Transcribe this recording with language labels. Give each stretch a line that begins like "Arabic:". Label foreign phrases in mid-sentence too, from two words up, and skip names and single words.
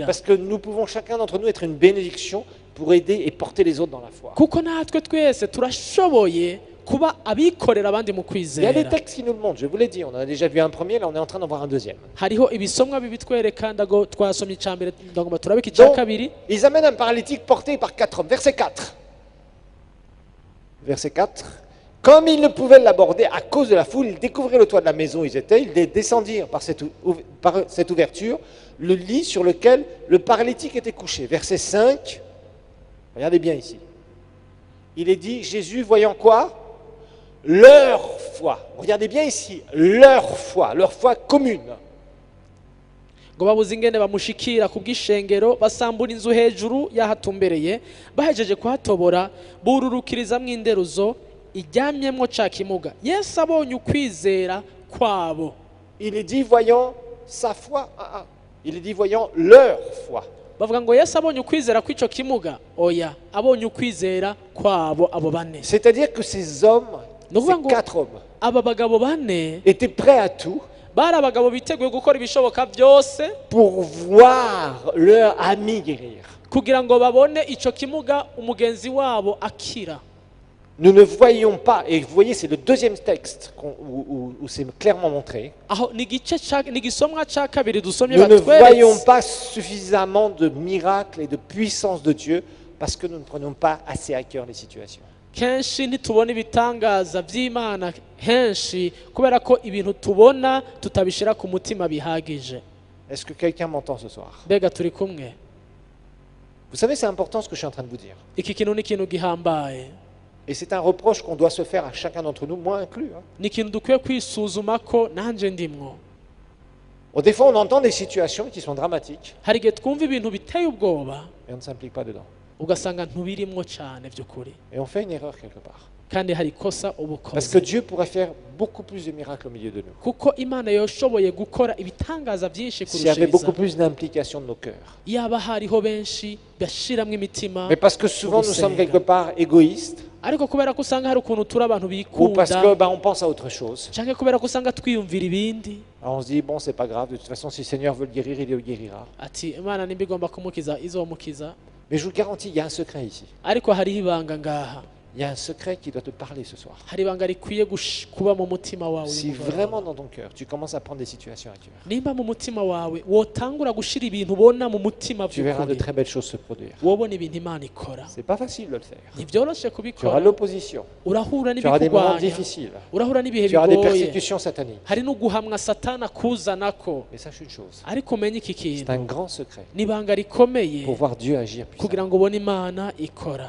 French: Parce que nous pouvons chacun d'entre nous être une bénédiction pour aider et porter les autres dans la foi.
Rundi: kuko natwe twese turashoboye kuba abikorera abandi mu
French: Il y a des
Rundi: kwizera.
French: textes qui nous le montrent, je vous l'ai dit, on en a déjà vu un premier, là on est en train d'en voir un deuxième.
Rundi: Hariho ibisomwa bibitwereka, ndago twasomye icya mbere ndagomba turabika icya
French: Donc,
Rundi: kabiri.
French: ils amènent un paralytique porté par 4 hommes. Verset 4. Verset 4. Comme ils ne pouvaient l'aborder à cause de la foule, ils découvrirent le toit de la maison où ils étaient, ils descendirent par cette ouverture, le lit sur lequel le paralytique était couché. Verset 5. Regardez bien ici. Il est dit, Jésus, voyant quoi? Leur foi. Regardez bien ici, leur foi commune.
Rundi: ngo babuze ingene bamushikira ku bw'ishengero, basambura inzu hejuru yahatumbereye, bahejeje kuhatobora bururukirizamwo inderuzo ijyamyemwo ca kimuga. Yesu abonye ukwizera kwabo,
French: Il est dit, voyant sa foi. Il est dit, voyant leur foi.
Rundi: bavuga ngo Yesu abonye ukwizera kw'ico kimuga, oya, abonye ukwizera kwabo abo bane.
French: C'est-à-dire que ces hommes, Nous ces voyons- 4 hommes,
Rundi: Aba bagabo bane
French: étaient prêts à tout
Rundi: bari abagabo biteguye gukora ibishoboka byose
French: pour voir leur ami guérir.
Rundi: kugira ngo babone ico kimuga umugenzi wabo akira.
French: Nous ne voyons pas, et vous voyez, c'est le deuxième texte où c'est clairement montré,
Rundi: Aho ni igisomwa ca kabiri dusomye
French: nous ne voyons
Rundi: batweretse.
French: pas suffisamment de miracles et de puissance de Dieu parce que nous ne prenons pas assez à cœur les situations.
Rundi: Kenshi ntitubona ibitangaza by'Imana henshi kubera ko ibintu tubona tutabishira ku mutima bihagije.
French: Est-ce que quelqu'un m'entend ce soir?
Rundi: Mbega turi kumwe?
French: Vous savez, c'est important ce que je suis en train de vous dire.
Rundi: Iki kintu ni ikintu gihambaye,
French: Et c'est un reproche qu'on doit se faire à chacun d'entre nous, moi inclus.
Rundi: ni ikintu dukwiye kwisuzuma ko nanje ndimwo.
French: Des fois, on entend des situations qui sont dramatiques
Rundi: Hari igihe twumva ibintu biteye ubwoba
French: et on ne s'implique pas dedans.
Rundi: ugasanga ntubirimwo cyane by'ukuri,
French: Et on fait une erreur quelque part.
Rundi: kandi hari ikosa
French: Parce que
Rundi: ubukoze,
French: Dieu pourrait faire beaucoup plus de miracles au milieu de nous.
Rundi: kuko Imana yoshoboye gukora ibitangaza byinshi
French: S'il y avait
Rundi: kurushiriza
French: beaucoup plus d'implication de nos cœurs.
Rundi: yaba hariho benshi bashiramwo imitima.
French: Mais parce que souvent nous sommes quelque part égoïstes
Rundi: Ariko kubera ko usanga hari ukuntu turi abantu
French: ou parce
Rundi: bikunda,
French: que on pense à autre chose.
Rundi: cyangwa kubera ko usanga twiyumvira ibindi,
French: Alors on se dit, bon, c'est pas grave, de toute façon, si le Seigneur veut le guérir, il le guérira.
Rundi: ati Imana nimba igomba kumukiza izomukiza.
French: Mais je vous garantis, il y a un secret ici.
Rundi: Ariko hariho ibanga ngaha,
French: Il y a un secret qui doit te parler ce soir.
Rundi: hari ibanga rikwiye kuba mu mutima wawe.
French: Si
Rundi: uyu mugoroba.
French: vraiment dans ton cœur, tu commences à prendre des situations à cœur,
Rundi: Nimba mu mutima wawe wotangura gushira ibintu ubona mu mutima
French: tu verras de
Rundi: by'ukuri,
French: très belles choses se produire.
Rundi: wobona ibintu Imana ikora.
French: C'est pas facile de le faire.
Rundi: Ntibyoroshe
French: Tu auras
Rundi: kubikora,
French: l'opposition,
Rundi: urahura
French: tu auras des moments
Rundi: n'ibikugwanya,
French: difficiles,
Rundi: urahura n'ibihe
French: tu auras des
Rundi: bigoye,
French: persécutions sataniques.
Rundi: hari n'uguhamwa Satani akuzanako.
French: Mais sache une chose,
Rundi: Ariko umenye iki
French: c'est
Rundi: kintu
French: un grand secret
Rundi: ni ibanga rikomeye
French: pour voir Dieu agir
Rundi: kugira
French: puissamment.
Rundi: ngo ubone Imana ikora.